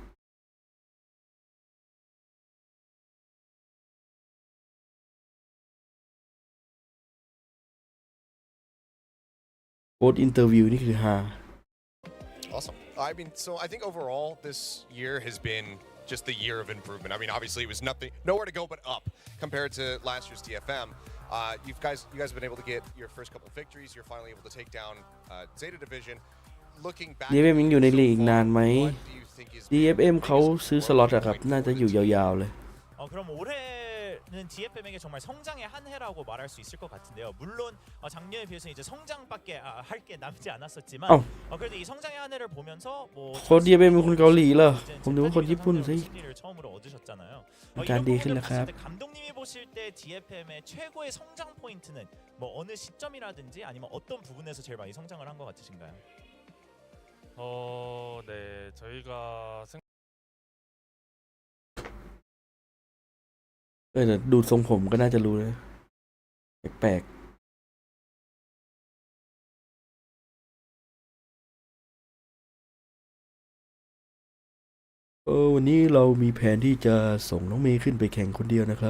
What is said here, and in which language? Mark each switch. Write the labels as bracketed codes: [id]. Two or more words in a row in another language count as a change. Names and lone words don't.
[en] coach interview [th] นี่คือฮา [en] Awesome. I mean, so I think overall this year has been just the year of improvement. I mean, obviously it was nowhere to go but up compared to last year's DFM. You guys have been able to get your first couple of victories. You're finally able to take down ZETA division. Looking back, [th] DFM ยังอยู่ในลีกนานไหม [en] what do you think is [th] DFM เขาซื้อสล็อตอะครับ น่าจะอยู่ยาวๆเลย [ko] 그럼 올해 올해는 DFM에게 정말 성장의 한 해라고 말할 수 있을 것 같은데요. 물론 작년에 비해서 이제 성장밖에 할 게 남지 않았었지만 [th] เอ้า [ko] 그래도 이 성장의 한 해를 보면서 뭐 [th] คน DFM เป็นคนเกาหลีเหรอผมนึกว่าคนญี่ปุ่นสิ [ko] 승리를 처음으로 얻으셨잖아요. [th] เป็นการ [ko] 이런 [th] ดีขึ้น [ko] 부분을 [th] แล้วครับ [ko] 봤을 때 감독님이 보실 때 DFM의 최고의 성장 포인트는 뭐 어느 시점이라든지 아니면 어떤 부분에서 제일 많이 성장을 한 것 같으신가요? 네, 저희가 [th] แต่ดูทรงผมก็น่าจะรู้นะแปลกๆวันนี้เรามีแผนที่จะส่งน้องเมย์ขึ้นไปแข่งคนเดียวนะครับ